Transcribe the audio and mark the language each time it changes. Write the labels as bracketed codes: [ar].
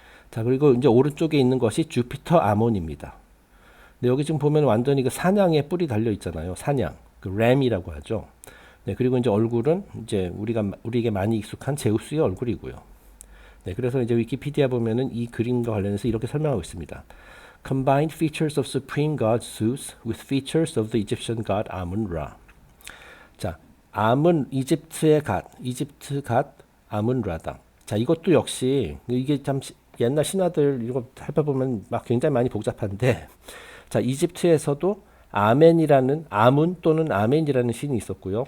[ko] 자, 그리고 이제 오른쪽에 있는 것이 주피터 아몬입니다. 네, 여기 지금 보면 완전히 그 사냥에 뿔이 달려 있잖아요. 사냥, 그 램이라고 하죠. 네, 그리고 이제 얼굴은 이제 우리에게 많이 익숙한 제우스의 얼굴이고요. 네, 그래서 이제 위키피디아 보면은 이 그림과 관련해서 이렇게 설명하고 있습니다. [en] combined features of supreme god Zeus with features of the Egyptian god Amun-Ra. [ko] 자, 암은 이집트 갓 아문-라다. 자, 이것도 역시 이게 참 옛날 신화들 이거 살펴보면 막 굉장히 많이 복잡한데, 자, 이집트에서도 아문 또는 아멘이라는 신이 있었고요.